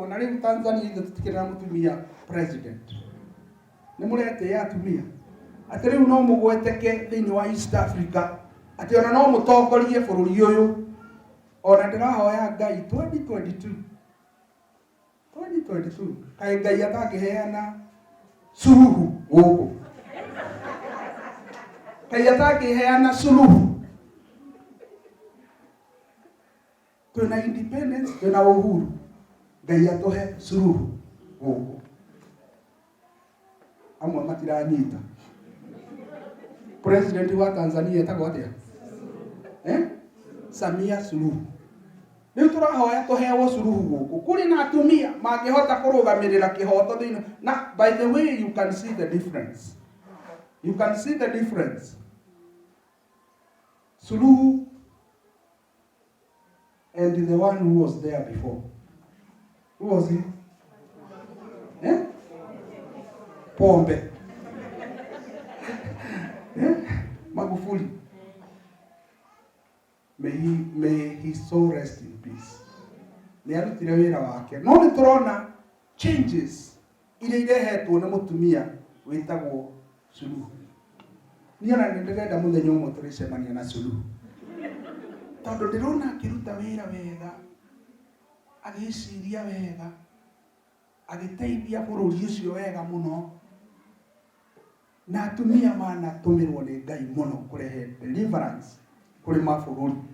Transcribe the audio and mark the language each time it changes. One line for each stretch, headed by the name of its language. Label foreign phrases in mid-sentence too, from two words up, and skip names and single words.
Kikuyu: Ona riu Tanzania ithe tutikira mutumia president, ni murete ya atumia ati riu no mugweteke thiini wa East Africa ati ona no mutongorie bururi uyu. Ona ndirahoya Ngai 2022 kai Ngai atakiheana suluhu guku, kai atakiheana suluhu.
Swahili: Tuna independence, tuna uhuru,
Kikuyu: Ngai atuhe suluhu guku. Amwe matiranyita. President wa Tanzania etagwo atia? Samia Suluhu. Riu turahoya tuhewo suluhu guku. Kuri na atumia mangihota kurugamirira kihoto thiini.
English: Na by the way, you can see the difference. You can see the difference. Suluhu and the one who was there before. Who was he? Pombe. Magufuli. May his soul rest in peace.
Kikuyu: Ni arutire wira wake. No ni turona changes ile irehetwo na mutumia witagwo Suluhu. Niona ndirenda muthenya umwe turicemania na Suluhu, tondu ndirona akiruta wira wega, agiciria wega, agiteithia bururi ucio wega muno, na atumia manatumirwo ni Ngai muno kurehe deliverance kuri mabururi.